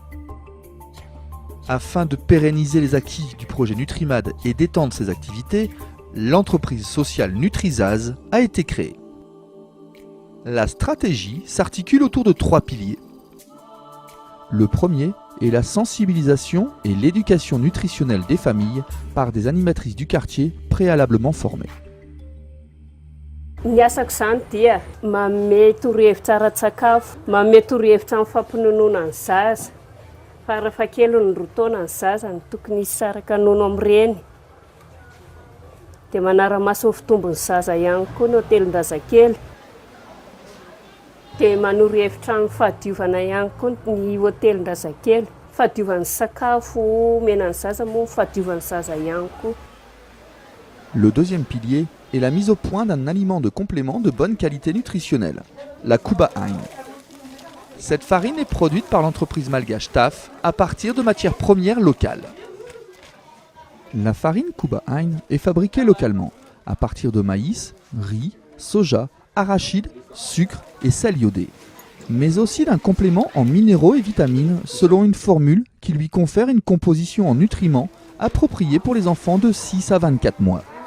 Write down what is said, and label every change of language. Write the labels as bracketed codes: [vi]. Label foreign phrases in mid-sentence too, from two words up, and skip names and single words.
[fr] Afin de pérenniser les acquis du projet Nutrimad et d'étendre ses activités, l'entreprise sociale Nutrizaz a été créée. La stratégie s'articule autour de 3 piliers. Le premier est la sensibilisation et l'éducation nutritionnelle des familles par des animatrices du quartier préalablement formées. [mg] Ny asako zany dia manome torohevitra ara-tsakafo, manome torohevitra amin'ny fampinonoana ny zaza. Farafahakeliny roa taona ny zaza ny tokony hisaraka nono amin'ireny. Dia manara-maso ny fitombon'ny zaza ihany koa ny hotelin-drazakely. Dia manoro-hevitra amin'ny fahadiovana ihany koa ny hotelin-drazakely. Fahadiovan'ny sakafo menan'ny zaza moa fahadiovan'ny zaza ihany koa. [fr] Le deuxième pilier est la mise au point d'un aliment de complément de bonne qualité nutritionnelle, la Kuba Hein. Cette farine est produite par l'entreprise malgache TAF à partir de matières premières locales. La farine Kuba Hein est fabriquée localement à partir de maïs, riz, soja, arachide, sucre et sel iodé, mais aussi d'un complément en minéraux et vitamines selon une formule qui lui confère une composition en nutriments appropriée pour les enfants de 6 à 24 mois.